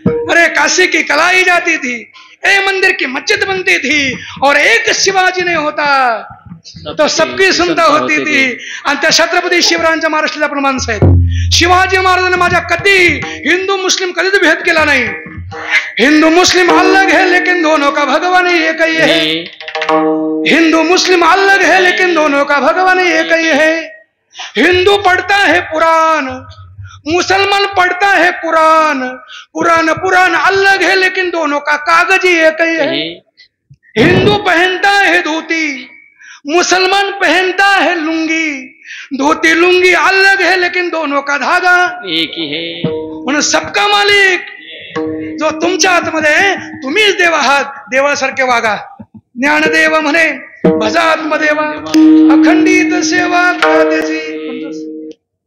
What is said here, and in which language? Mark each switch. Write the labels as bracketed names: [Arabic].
[Hindi] अरे काशी की कलाई जाती थी, ए मंदिर की मस्जिद बनती थी, और एक शिवाजी नहीं होता तो सबकी सुनता होती थी. [Marathi] आणि त्या छत्रपती शिवरायांच्या महाराष्ट्राला आपण माणसं आहेत. शिवाजी महाराजांनी माझ्या कधी हिंदू मुस्लिम कधीच भेद केला नाही. [Hindi] हिंदू मुस्लिम अलग है लेकिन दोनों का भगवान एक ही है. हिंदू मुस्लिम अलग है लेकिन दोनों का भगवान एक ही है. हिंदू पढ़ता है कुरान, मुसलमान पढ़ता है कुरान. कुरान अलग है लेकिन दोनों का कागज ही एक ही है. हिंदू पहनता है धोती, मुसलमान पहनता है लुंगी. धोती लुंगी अलग है लेकिन दोनों का धागा एक ही है. [Marathi] म्हणून [Hindi] सबका मालिक [Marathi] जो तुमच्या आतमध्ये, तुम्हीच देव आहात. देवासारखे वागा. ज्ञानदेव म्हणे भजा आत्मदेवा, अखंडित सेवा त्याची.